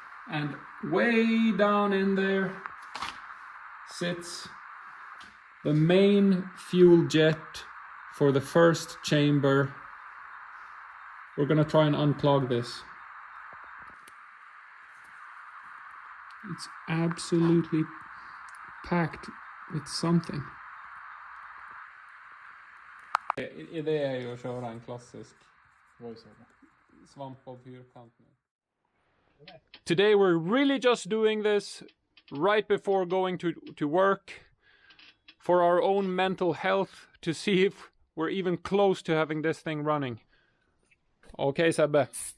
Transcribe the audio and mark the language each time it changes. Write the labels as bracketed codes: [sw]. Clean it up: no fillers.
[en] And way down in there sits the main fuel jet for the first chamber. We're gonna try and unclog this. It's absolutely packed with something. [sv] Det är ju att köra en klassisk svamp på fyrkant nu. [en] Today we're really just doing this right before going to work for our own mental health, to see if we're even close to having this thing running. Okay, Sebbe.